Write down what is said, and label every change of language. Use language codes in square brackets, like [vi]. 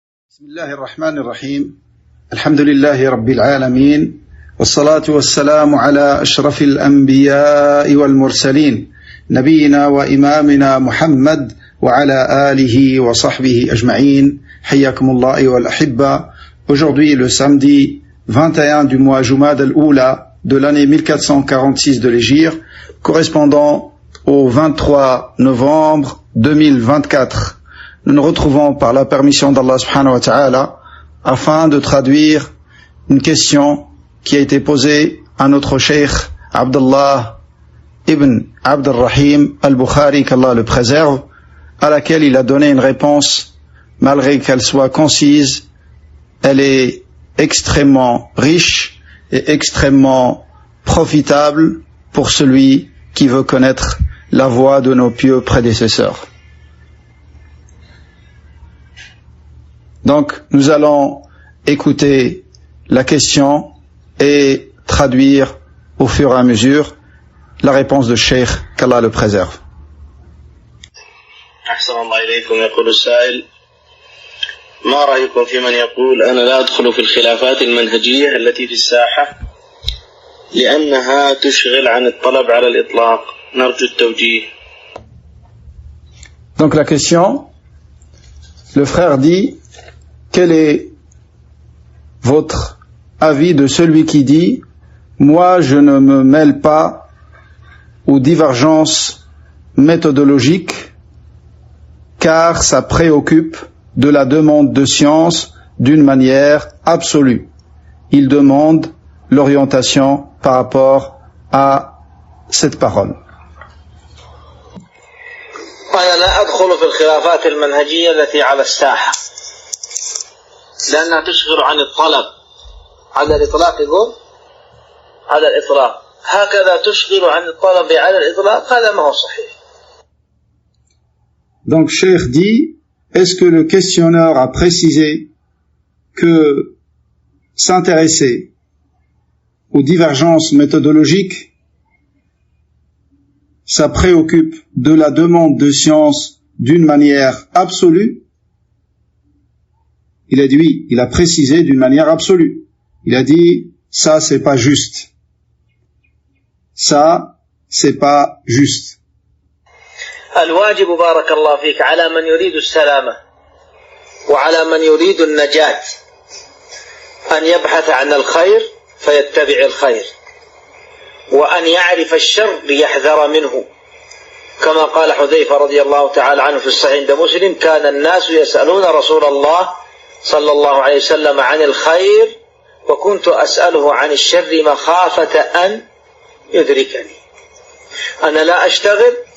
[ar] بسم الله الرحمن الرحيم الحمد لله رب العالمين والصلاة والسلام على أشرف الأنبياء والمرسلين نبينا وإمامنا محمد وعلى آله وصحبه أجمعين حياكم الله أيها الأحبة. [fr] Aujourd'hui, le samedi 21 du mois Jumad al-Oula de l'année 1446 de l'Hégire, correspondant au 23 novembre 2024. Nous nous retrouvons par la permission d'Allah subhanahu wa ta'ala afin de traduire une question qui a été posée à notre cheikh Abdullah ibn Abdurrahim al-Bukhari, qu'Allah le préserve, à laquelle il a donné une réponse. Malgré qu'elle soit concise, elle est extrêmement riche et extrêmement profitable pour celui qui veut connaître la voie de nos pieux prédécesseurs. Donc, nous allons écouter la question et traduire au fur et à mesure la réponse de Cheikh, qu'Allah le préserve. [ar] أحسن الله إليكم. يقول السائل: ما رأيكم في من يقول أنا لا أدخل في الخلافات المنهجية التي في الساحة لأنها تشغل عن الطلب على الإطلاق؟ نرجو التوجيه. [fr] Donc la question, le frère dit: quel est votre avis de celui qui dit « Moi, je ne me mêle pas aux divergences méthodologiques car ça préoccupe de la demande de science d'une manière absolue. » Il demande l'orientation par rapport à cette parole. [ar] أنا لا أدخل في الخلافات المنهجية التي على الساحة لأنها تشغل عن الطلب على الإطلاق. يقول على الإطلاق هكذا تشغل عن الطلب على الإطلاق، هذا ما هو صحيح. [fr] Donc Cheikh dit: est-ce que le questionneur a précisé que s'intéresser aux divergences méthodologiques, ça préoccupe de la demande de science d'une manière absolue? Il a dit oui, il a précisé d'une manière absolue. Il a dit, ça c'est pas juste. Ça, c'est pas juste. [ar] الواجب بارك الله فيك على من يريد السلامة وعلى من يريد النجاة أن يبحث عن الخير فيتبع الخير، وأن يعرف الشر ليحذر منه، كما قال حذيفة رضي الله تعالى عنه في الصحيح عند مسلم: كان الناس يسألون رسول الله صلى الله عليه وسلم عن الخير وكنت أسأله عن الشر مخافة أن يدركني. أنا لا أشتغل.